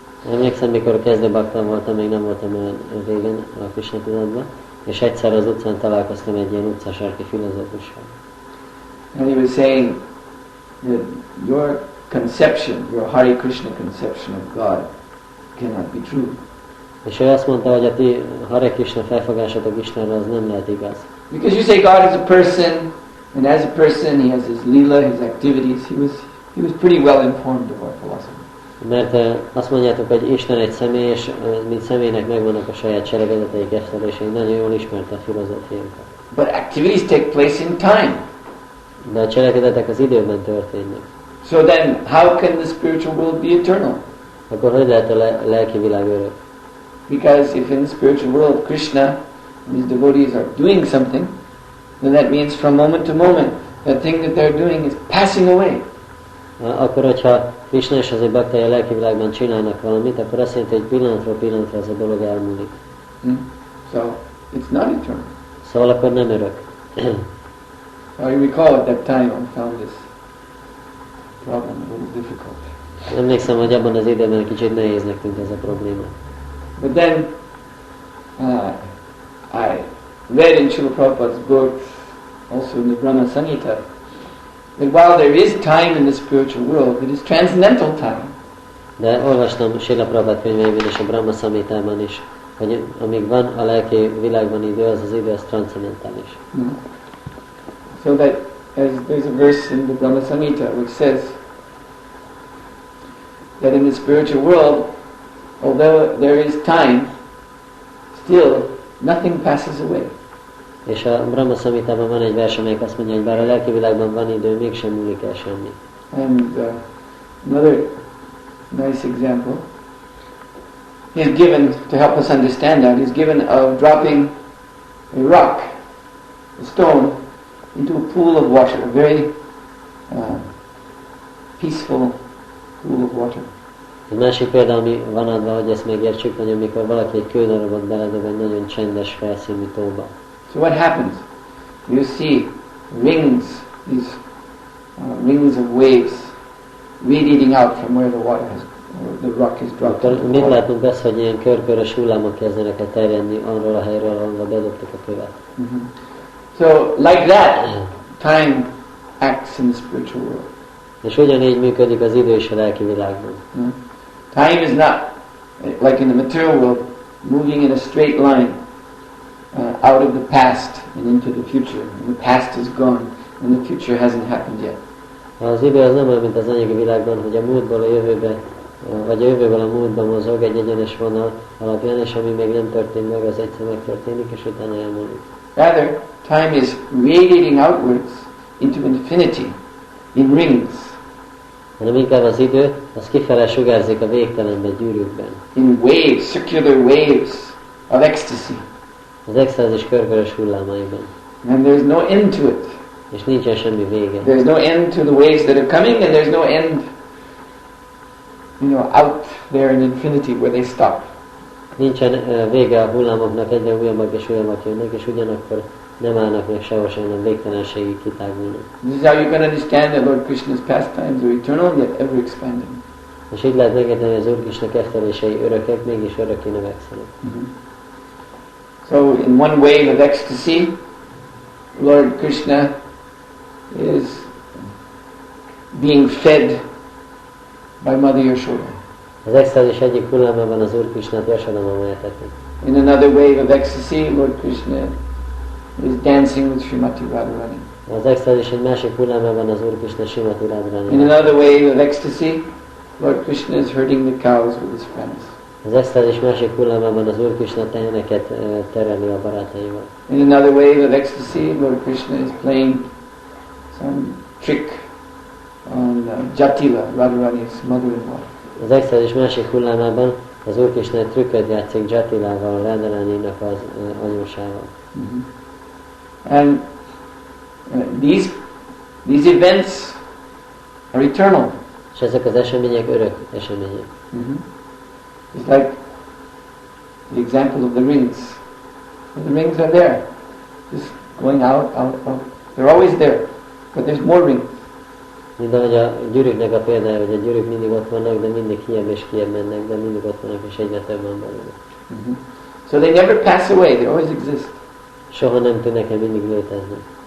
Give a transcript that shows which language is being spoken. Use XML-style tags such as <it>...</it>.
<hu>Emlékszem, mikor kezdőbaktam voltam, még nem voltam olyan régen a Krishna tudatban, és egyszer az utcán találkoztam egy ilyen utcasarki filozófussal.</hu> <en>And he was saying that your conception, your Hare Krishna conception of God cannot be true.</en> <hu>És ő azt mondta, hogy a ti Hare Krishna felfogásatok Istenre az nem lehet igaz.</hu> <en>Because you say God is a person, and as a person he has his lila, his activities. He was pretty well informed of our philosophy.</en> <hu>Mert azt mondjátok, hogy Isten egy személy, és mint személynek megvannak a saját cselekedeteik, és nagyon jól ismerte a filozófiánkat.</hu> <en>But activities take place in time.</en> <hu>De a cselekedetek az időben történnek.</hu> <en>So then, how can the spiritual world be eternal?</en> <hu>Akkor hogy lehet a lelki világ örök?</hu> <en>Because if in the spiritual world Krishna and his devotees are doing something, then that means from moment to moment, that thing that they're doing is passing away.</en> <hu>Akkor, hogyha Krishna és az ő baktai a lelki világban csinálnak valamit, akkor azt jelenti, hogy pillanatról pillanatra ez a dolog elmúlik.</hu> <en>So, it's not eternal.</en> <hu>Szóval akkor nem örök.</hu> <en>So I recall at that time I found this problem a little difficult.</en> <hu>Emlékszem, hogy abban az időben kicsit nehéznek tűnt ez a probléma.</hu> <en>But then I read in Srila Prabhupada's book, also in the Brahma Samhita, that while there is time in the spiritual world, it is transcendental time.</en> <hu>De olvastam Srila Prabhupada könyveiben és a Brahma Samhitában is, hogy amíg van a lelki világban idő, az az idő az transzcendentális.</hu> <en>So that there's a verse in the Brahma Samhita which says that in the spiritual world, although there is time, still nothing passes away.</en> <hu>És a Brahma Samhitában van egy vers, amelyik azt mondja, hogy bár a lelki világban van idő, mégsem múlik el semmi.</hu> <en>And another nice example is given to help us understand that. Is given of dropping a rock, a stone, into a pool of water, a very peaceful pool of water.</en> <hu>Egy másik példa, ami van adva, hogy ezt megértsük, hogy amikor valaki egy kődarabot beledob egy nagyon csendes felszínű tóba.</hu> <en>So what happens? You see rings, these rings of waves radiating out from where the water has, the rock is dropped.</en> <hu>Akkor mit látunk azt, hogy ilyen körkörös hullámok kezdenek el terjedni arról a helyről, ahol bedobtuk a követ.</hu> <en>So like that, time acts in the spiritual world.</en> <hu>És ugyanígy működik az idő is a lelki világban.</hu> <en>Time is not, like in the material world, moving in a straight line out of the past and into the future. And the past is gone and the future hasn't happened yet.</en> <hu>Az idő az nem olyan, mint az anyagi világban, hogy a múltból a jövőbe, vagy a jövőből a múltba mozog egy egyenes vonal alapján, és ami még nem történt meg, az egyszer megtörténik, és utána elmúlik.</hu> <en>Rather, time is radiating outwards into infinity, in rings.</en> <hu>Hanem inkább az idő, az kifele sugárzik a végtelenbe, gyűrűkben.</hu> <en>In waves, circular waves of ecstasy.</en> <hu>Az extázis körkörös hullámaiban.</hu> <en>And there's no end to it.</en> <hu>És nincsen semmi vége.</hu> <en>There's no end to the waves that are coming, and there's no end, out there in infinity where they stop.</en> <hu>Nincsen vége a hullámoknak, egyre újabbak és újabbak jönnek, és ugyanakkor nem állnak meg sehol sem, nem végtelenségig kitágulnak.</hu> <en>This is how you can understand that Lord Krishna's pastimes are eternal, yet ever expanding.</en> <hu>És így lehet megérteni, hogy az Úr Krishna kezdeményei örökek, mégis örökké növekszenek.</hu> <en>So in one wave of ecstasy, Lord Krishna is being fed by Mother Yashoda.</en> <hu>Az extázis egyik hullámában az Úr Krishnát Yashoda mama eteti.</hu> <en>In another wave of ecstasy, Lord Krishna is dancing with Srimati Radharani.</en> <hu>Az extázis egy másik hullámában az Úr Krishna Srimati Radharani.</hu> <en>In another wave of ecstasy, Lord Krishna is herding the cows with his friends.</en> <hu>Az extázis másik hullámában az Úr Krishna teheneket tereli a barátaival.</hu> <en>In another wave of ecstasy, Lord Krishna is playing some trick on Jatila, Radharani's mother-in-law.</en> <hu>Az extázis másik hullámában az Úr Krishna egy trükköt játszik Jatilával, Radharaninak az anyósával.</hu> <en>And these events are eternal.</en> <hu>És ezek az események örök események.</hu> <en>It's like the example of the rings. The rings are there, just going out. They're always there, but there's more rings.</en> <hu>Mint ahogy a gyűrűknek a példája, hogy a gyűrűk mindig ott vannak, de mindig kijebb és kijebb mennek, de mindig ott vannak és egyre több van belőle.</hu> <en>So they never pass away, they always exist.</en> <hu>Soha nem tűnnek el, mindig léteznek.</hu>